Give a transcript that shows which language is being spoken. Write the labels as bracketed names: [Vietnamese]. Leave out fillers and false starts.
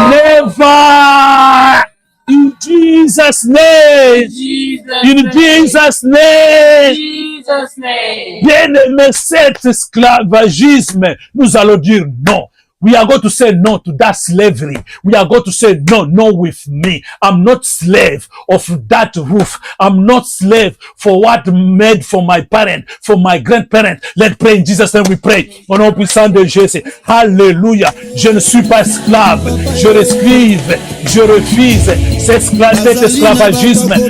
[English] Never! In Jesus' name! In Jesus' name! [French] Bien aimé, cet esclavagisme, nous allons dire non. [English] We are going to say no to that slavery. We are going to say no with me. I'm not slave of that roof. I'm not slave for what made for my parent, for my grandparent. Let's pray in Jesus' name we pray. [French] Au nom puissant de Jésus. Hallelujah. Je ne suis pas esclave. Je refuse cet esclavagisme.